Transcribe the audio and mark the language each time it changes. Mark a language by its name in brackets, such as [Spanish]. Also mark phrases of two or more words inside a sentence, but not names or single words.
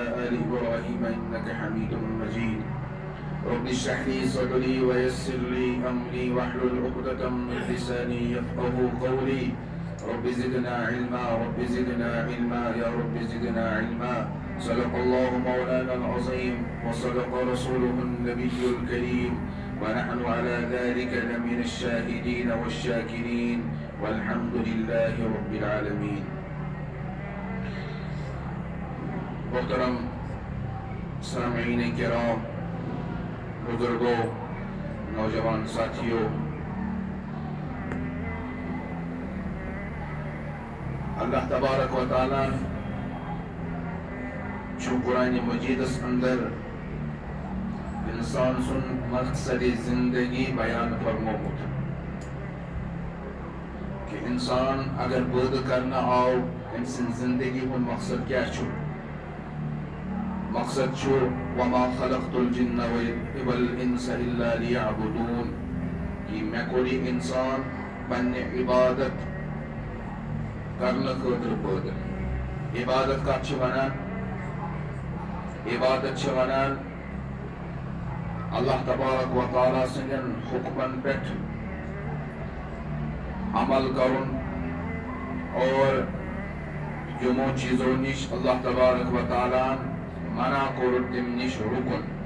[Arabic] آل إبراهيم إنك حميد مجيد رب اشرح لي صدري ويسر لي أمري واحلل عقدة من لساني يفقهوا قولي رب زدنا علما رب زدنا علما يا رب زدنا علما صدق الله مولانا العظيم وصدق رسوله النبي الكريم ونحن على ذلك لمن الشاهدين والشاكرين والحمد لله رب العالمين. [Urdu] محترم سامعین کرام، بزرگوں، نوجوان ساتھیوں، [Kashmiri] اللہ تبارک و تعالیٰ چھو قرآن مجید اندر انسان سن مقصد زندگی بیان فرمومت کہ انسان اگر بود کرنا آو ام سن زندگی ہن مقصد کیا چھو مقصد چھُ [Arabic] وما خلقت الجن والانس الا ليعبدون [Kashmiri] کہ مے کوٚر یہِ انسان پننہِ عبادت کرنہٕ خٲطرٕ پٲدٕ. عبادت کتھ چھِ ونان؟ عبادت چھِ ونان اللہ تبارک و تعالیٰ سٕنٛدٮ۪ن حُکمن پٮ۪ٹھ عمل کرُن اور یِمو چیٖزو نِش اللہ تبارک و تعالیٰ منع کوٚر تَمہِ نِش رُکُن.